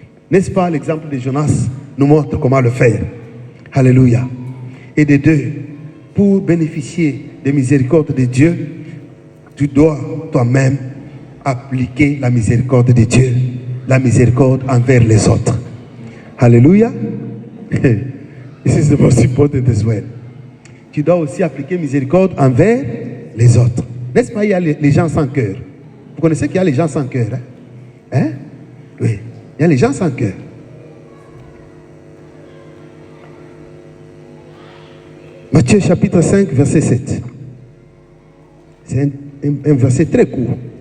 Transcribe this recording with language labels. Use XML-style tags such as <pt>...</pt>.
<fr>N'est-ce pas, l'exemple de Jonas nous montre comment le faire. Alléluia. Et de deux, pour bénéficier de la miséricorde de Dieu, tu dois toi-même appliquer la miséricorde de Dieu, la miséricorde envers les autres. Hallelujah.</fr> <en>This is the most important as well.</en> <fr>Tu dois aussi appliquer miséricorde envers les autres. N'est-ce pas, il y a les gens sans cœur. Vous connaissez qu'il y a les gens sans cœur, hein? Oui, il y a les gens sans cœur. Matthieu chapitre 5, verset 7. C'est un verset très court.</fr>